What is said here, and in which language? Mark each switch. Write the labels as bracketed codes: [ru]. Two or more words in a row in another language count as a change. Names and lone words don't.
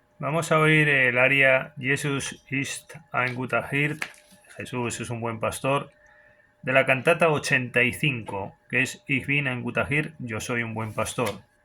[es] Vamos a oír el aria [de] Jesus ist ein guter Hirt, [es] Jesús es un buen pastor, de la cantata 85, que es [de] Ich bin ein guter Hirt, [es] yo soy un buen pastor.